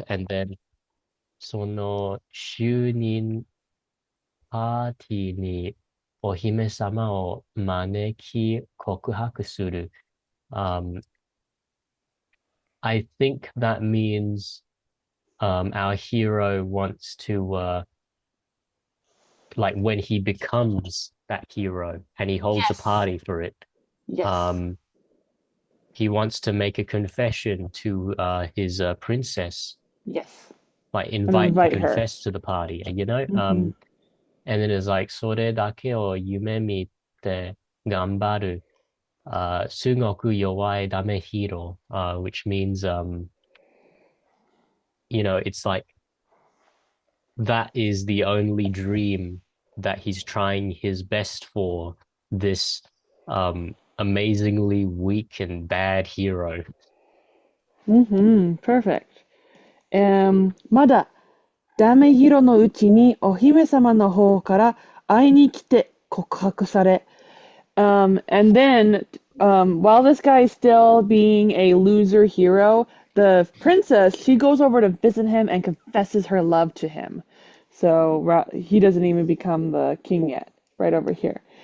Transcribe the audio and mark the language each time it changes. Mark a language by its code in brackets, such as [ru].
[en] And then [ja] その就任パーティーにお姫様を招き告白する。 [en] I think that means our hero wants to like when he becomes that hero and he holds a Yes. party for it. Yes. He wants to make a confession to his princess, Yes. like And invite to invite her. confess to the party, and Mhm. and then it's like [ja] それだけを夢見て頑張る。すごく弱いダメヒーロー, [en] which means it's like that is the only dream that he's trying his best for, this amazingly weak and bad hero. Perfect. [ja] まだダメヒロのうちにお姫様の方から会いに来て告白され。 [en] And then, while this guy is still being a loser hero, the princess, she goes over to visit him and confesses her love to him. So he doesn't even become the king yet, right over here.